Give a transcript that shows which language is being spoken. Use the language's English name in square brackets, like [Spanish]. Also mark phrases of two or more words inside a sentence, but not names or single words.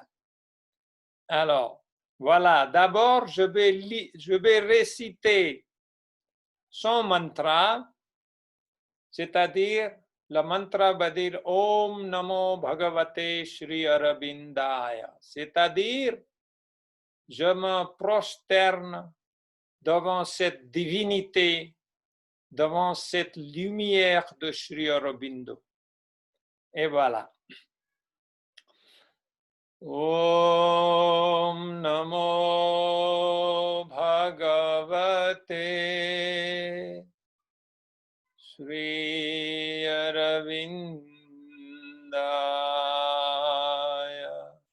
[French] Alors, voilà, d'abord, je vais réciter son mantra, c'est-à-dire le mantra va dire [Sanskrit] Om Namo Bhagavate Shri Aurobindaya, [French] c'est-à-dire je me prosterne devant cette divinité, devant cette lumière de Sri Aurobindo. Et voilà. [Sanskrit] Om Namo Bhagavate Sri Aurobindaya.